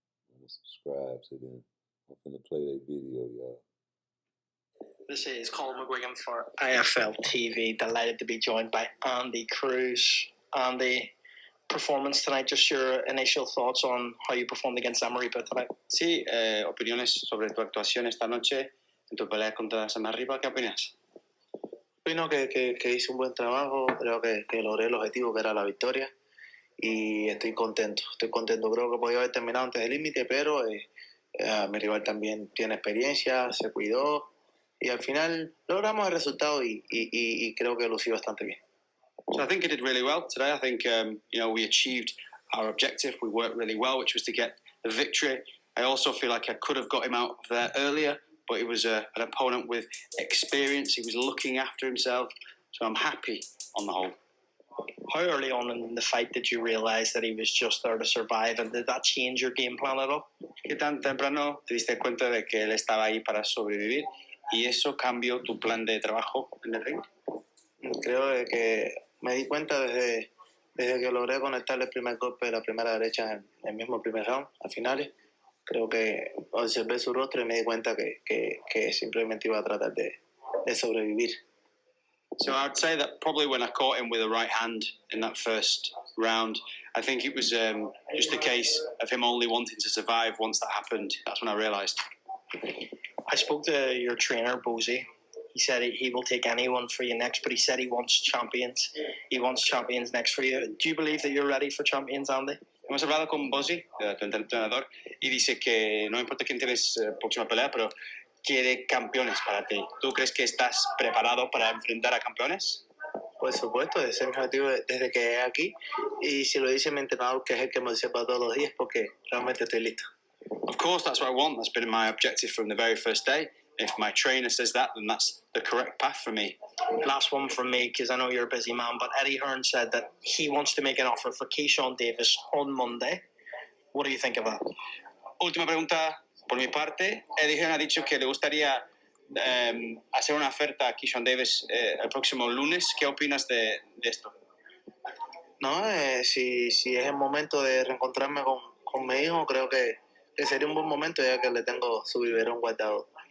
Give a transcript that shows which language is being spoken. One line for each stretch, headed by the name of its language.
English: I'm gonna subscribe to them. I'm finna play their video, y'all. This is Colin McGuigan for IFL TV. Delighted to be joined by Andy Cruz. Andy, performance tonight, just your initial thoughts on how you performed against Samaripa tonight.
Spanish: Sí, opiniones sobre tu actuación esta noche en tu pelea contra Samaripa. ¿Qué opinas? Opino que hice un buen trabajo, creo que logré el objetivo que era la victoria y estoy contento, creo que podía haber terminado antes del límite, pero mi rival también tiene experiencia, se cuidó y al final logramos el resultado y creo que lucí bastante bien.
English: So I think you did really well today. I think we achieved our objective. We worked really well, which was to get the victory. I also feel like I could have got him out of there earlier, but he was an opponent with experience. He was looking after himself, so I'm happy on the whole. How early on in the fight did you realize that he was just there to survive, and did that change your game plan at all?
Spanish: ¿Qué tan temprano te diste cuenta de que él estaba ahí para sobrevivir y eso cambió tu plan de trabajo en el ring? Creo que me di cuenta desde que logré conectar el primer golpe de la primera derecha en el mismo primer round, a finales. Creo que observé su rostro y me di cuenta que simplemente iba a tratar de sobrevivir.
English: So I'd say that probably when I caught him with a right hand in that first round, I think it was just a case of him only wanting to survive. Once that happened, that's when I realised. I spoke to your trainer, Bozy. He said he will take anyone for you next, but he said he wants champions. He wants champions next for you. Do you believe that you're ready for champions, Andy?
Spanish: Hemos hablado con Bozy, tu entrenador, y dice que no importa quién tienes próxima pelea, pero quiere campeones para ti. ¿Tú crees que estás preparado para enfrentar a campeones? Por supuesto, ese es mi objetivo desde que llegué aquí. Y si lo dice mi entrenador, que es el que me observa todos los días, porque realmente estoy listo.
English: Of course, that's what I want. That's been my objective from the very first day. If my trainer says that, then that's the correct path for me. Last one from me, because I know you're a busy man, but Eddie Hearn said that he wants to make an offer for Keyshawn Davis on Monday. What do you think of that?
Spanish: Última pregunta por mi parte. Eddie Hearn ha dicho que le gustaría hacer una oferta a Keyshawn Davis el próximo lunes. ¿Qué opinas de esto? No, si es el momento de reencontrarme con mi hijo, creo que sería un buen momento ya que le tengo su biberón guardado.